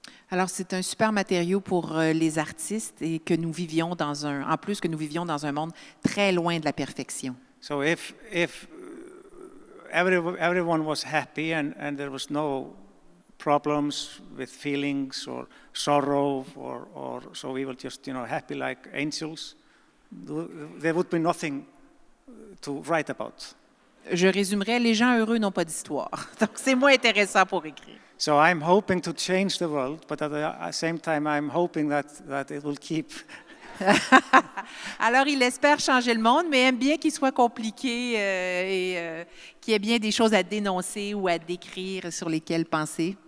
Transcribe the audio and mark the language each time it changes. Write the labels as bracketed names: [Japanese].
[French] Alors c'est un super matériau pour les artistes et que nous vivions en plus que nous vivions dans un monde très loin de la perfection. [English] So if everyone was happy and there was no problems with feelings or sorrow or so we were just happy like angels, there would be nothing to write about. [French] Je résumerais, les gens heureux n'ont pas d'histoire. Donc c'est moins intéressant pour écrire. [English] So I'm hoping to change the world, but at the same time I'm hoping that it will keep. [French] Alors il espère changer le monde, mais aime bien qu'il soit compliqué et qu'il y ait bien des choses à dénoncer ou à décrire sur lesquelles penser.